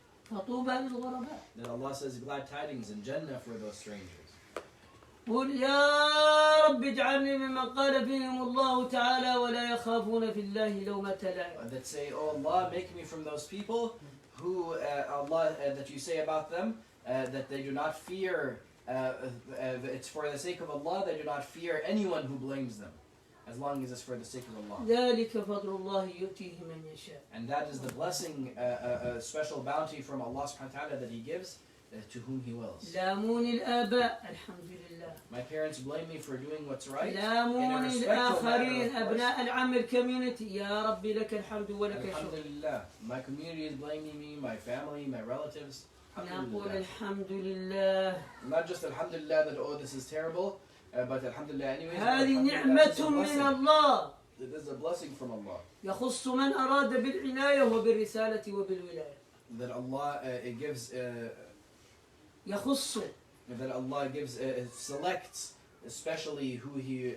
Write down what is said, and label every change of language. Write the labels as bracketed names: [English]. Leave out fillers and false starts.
[Arabic] فطوبى للغرباء. [English] That Allah says glad tidings and Jannah for those strangers. [Arabic] قل يا رب اجعلني ممن قال فيهم الله تعالى ولا يخافون في الله لومة لائم. [English] That say, oh Allah, make me from those people who, Allah, that you say about them, that they do not fear, it's for the sake of Allah, they do not fear anyone who blames them, as long as it's for the sake of Allah. [Arabic] ذلك فضل الله يؤتيه من يشاء. [English] And that is the blessing, a special bounty from Allah subhanahu wa ta'ala that He gives to whom He wills. [Arabic] لاموني الآباء الحمد لله. [English] My parents blame me for doing what's right. [Arabic] لاموني الآخرين أبناء العم الكوميونتي يا ربي لك الحمد ولك الشكر. [English] Alhamdulillah. My community is blaming me, my family, my relatives. [Arabic] نقول الحمد لله. [English] Not just alhamdulillah that, oh, this is terrible, but alhamdulillah anyways. [Arabic] هذه نعمة من الله. [English] It is a blessing from Allah. [Arabic] يخص من أراد بالعناية وبالرسالة وبالولاية. [English] That Allah it gives. [Arabic] يخص. [English] That Allah gives selects especially who He